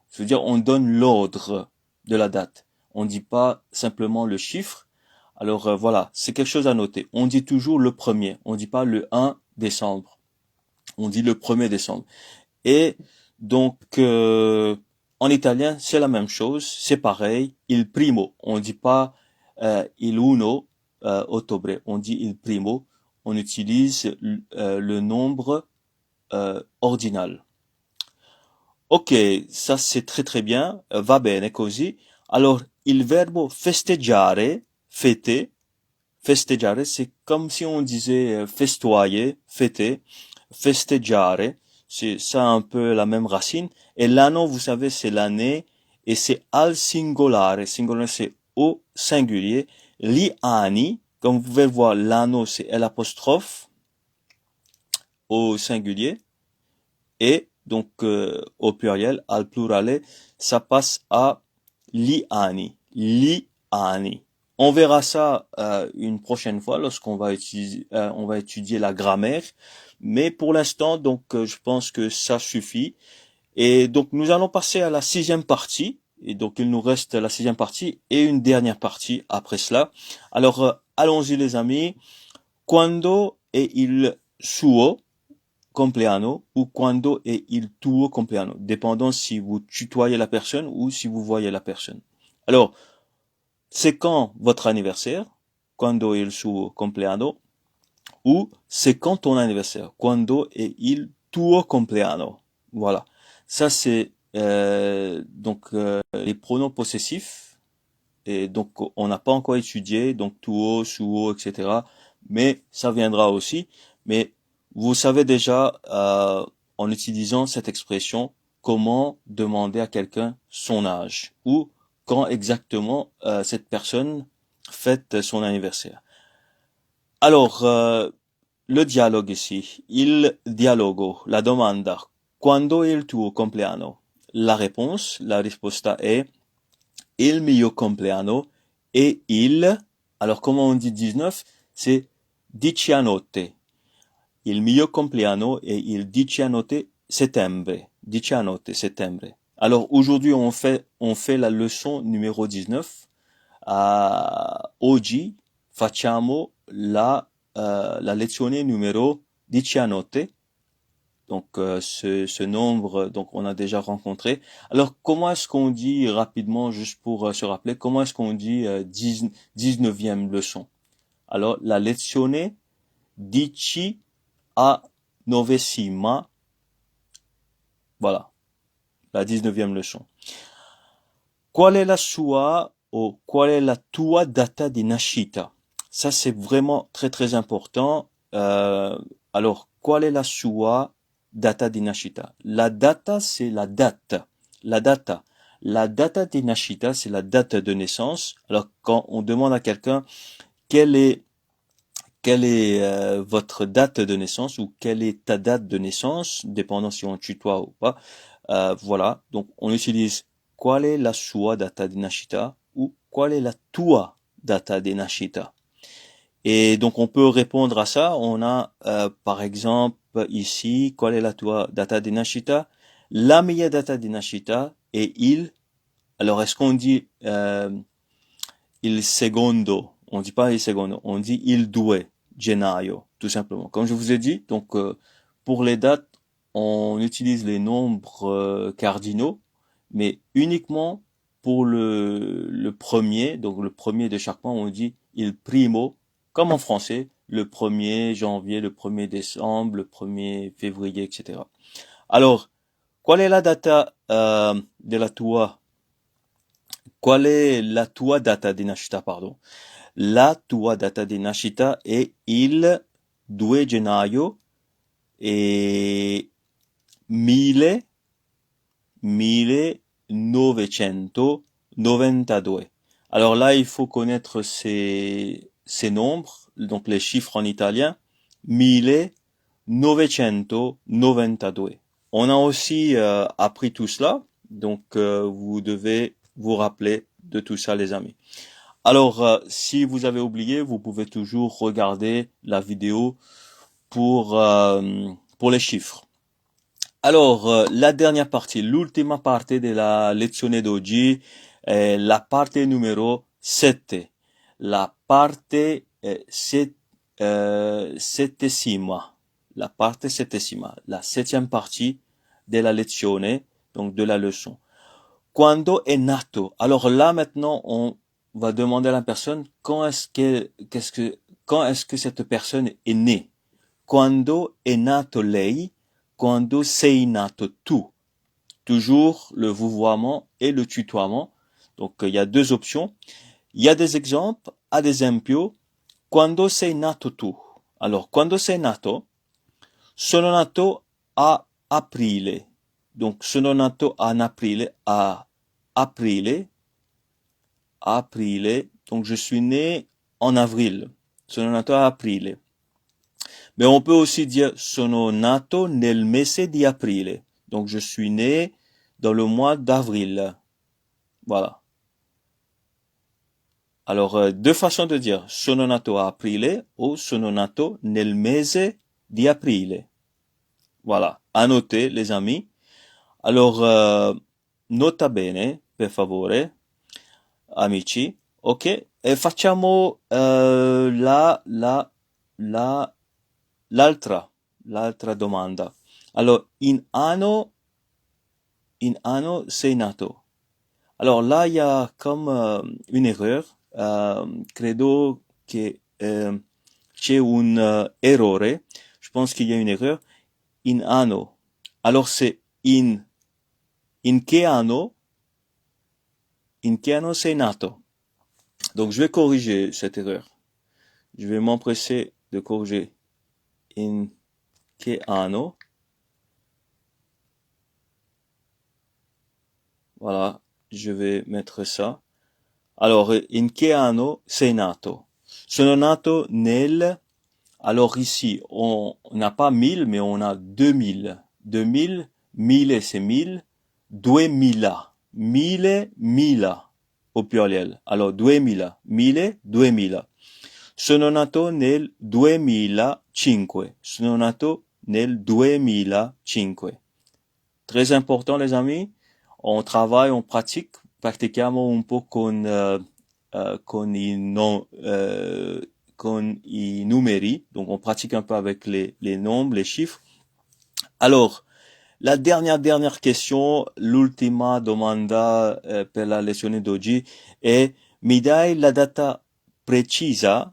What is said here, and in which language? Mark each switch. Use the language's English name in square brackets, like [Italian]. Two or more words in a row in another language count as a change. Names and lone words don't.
[French] Je veux dire, on donne l'ordre de la date. On ne dit pas simplement le chiffre. Alors voilà, c'est quelque chose à noter. On dit toujours le premier, on ne dit pas le 1 décembre. On dit le 1er décembre. Et donc, en italien, c'est la même chose, c'est pareil. [Italian] Il primo, [French] on ne dit pas [Italian] il uno ottobre, [French] on dit [Italian] il primo. [French] On utilise le nombre ordinal. Ok, ça c'est très très bien, [Italian] va bene così. Alors, il verbo festeggiare, fêter, festeggiare, [French] c'est comme si on disait festoyer, fêter, festeggiare, c'est ça un peu la même racine. Et l'anno, vous savez, c'est l'année, et c'est [Italian] al singolare, singolare [French] c'est au singulier. [Italian] Gli anni, [French] comme vous pouvez le voir, l'anno c'est l'apostrophe au singulier, et donc au pluriel, [Italian] al plurale, [French] ça passe à [Italian] li anni, li anni. [French] On verra ça une prochaine fois lorsqu'on va on va étudier la grammaire. Mais pour l'instant, donc, je pense que ça suffit. Et donc, nous allons passer à la sixième partie. Et donc, il nous reste la sixième partie et une dernière partie après cela. Alors, allons-y les amis. [Italian] Quando è il suo compleanno ou quando è il tuo compleanno, [French] dépendant si vous tutoyez la personne ou si vous voyez la personne. Alors, c'est quand votre anniversaire, [Italian] quando è il suo compleanno, [French] ou c'est quand ton anniversaire, [Italian] quando è il tuo compleanno. [French] Voilà. Ça c'est donc les pronoms possessifs. Et donc on n'a pas encore étudié donc [Italian] tuo, suo, [French] etc. Mais ça viendra aussi. Mais vous savez déjà en utilisant cette expression comment demander à quelqu'un son âge ou quand exactement cette personne fête son anniversaire. Alors, le dialogue ici, [Italian] il dialogo, la domanda, quando è il tuo compleanno? La risposta è il mio compleanno e [French] alors comment on dit 19? C'est dicianotte. [Italian] Il mio compleanno è il dicianotte settembre. Dicianotte settembre. [French] Alors aujourd'hui on fait la leçon numéro 19. [Italian] Oggi facciamo la lezione numero 19. [French] Donc ce nombre, donc on a déjà rencontré. Alors comment est-ce qu'on dit rapidement, juste pour se rappeler, comment est-ce qu'on dit 19e leçon? Alors [Italian] la lezione 19, [French] voilà, la 19e leçon. [Italian] Qual è la sua o qual è la tua data di nascita? [French] Ça c'est vraiment très très important. [Italian] Alors qual è la sua data di nascita? La data [French] c'est la date. [Italian] La data. La data di nascita [French] c'est la date de naissance. Alors quand on demande à quelqu'un quelle est votre date de naissance ou quelle est ta date de naissance, dépendant si on tutoie ou pas. Voilà, donc on utilise [Italian] qual è la sua data di nascita [French] ou [Italian] qual è la tua data di nascita. [French] Et donc on peut répondre à ça. On a par exemple ici [Italian] qual è la tua data di nascita? La mia data di nascita est il. [French] Alors est-ce qu'on dit [Italian] il secondo? [French] On dit pas [Italian] il secondo, [French] on dit [Italian] il due gennaio, [French] tout simplement. Comme je vous ai dit, donc pour les dates, on utilise les nombres cardinaux, mais uniquement pour le premier, donc le premier de chaque mois, on dit [Italian] il primo, [French] comme en français, le 1er janvier, le 1er décembre, le 1er février, etc. Alors, [Italian] qual è la data della tua Qual è la tua data di nascita, pardon? La tua data di nascita è il 2 gennaio e 1992. [French] Alors là, il faut connaître ces nombres, donc les chiffres en italien, 1992. On a aussi appris tout cela, donc vous devez vous rappeler de tout ça, les amis. Alors, si vous avez oublié, vous pouvez toujours regarder la vidéo pour les chiffres. Alors, la dernière partie, [Italian] l'ultima parte della lezione d'oggi, la parte numero 7, la parte settesima, la parte settesima, [French] la septième partie de la lezione, donc de la leçon. [Italian] Quando è nato? [French] Alors là, maintenant, on va demander à la personne quand est-ce que cette personne est née? [Italian] Quando è nato lei? Quando sei nato tu? [French] Toujours le vouvoiement et le tutoiement. Donc, il y a deux options. Il y a des exemples, [Italian] ad esempio, quando sei nato tu? Alors, quando sei nato? Sono nato a aprile. Donc, sono nato en aprile, a aprile. Aprile. [French] Donc, je suis né en avril. [Italian] Sono nato a aprile. [French] Mais on peut aussi dire [Italian] sono nato nel mese di aprile. [French] Donc je suis né dans le mois d'avril. Voilà. Alors deux façons de dire [Italian] sono nato a aprile ou sono nato nel mese di aprile. [French] Voilà. À noter les amis. [Italian] Alors nota bene, per favore, amici. Ok? E facciamo l'altra domanda. Alors, in anno sei nato. [French] Alors là, il y a comme une erreur. [Italian] Credo che c'è un errore. [French] Je pense qu'il y a une erreur. [Italian] In anno. [French] Alors c'est [Italian] in che anno sei nato. [French] Donc je vais corriger cette erreur. Je vais m'empresser de corriger. [Italian] In che anno. [French] Voilà, je vais mettre ça. Alors, [Italian] in che anno sei nato? Sono nato nel... [French] Alors ici, on n'a pas 1000, mais on a 2000. 2000, 1000 c'est 1000. 2000. 1000, 1000 au pluriel. Alors, 2000. 1000, 2000. [Italian] Sono nato nel 2005. Sono nato nel 2005. [French] Très important, les amis. On travaille, on pratique. [Italian] Pratichiamo un po' con i numeri. [French] Donc, on pratique un peu avec les nombres, les chiffres. Alors, la dernière question, [Italian] l'ultima domanda per la lezione d'oggi è mi dai la data precisa?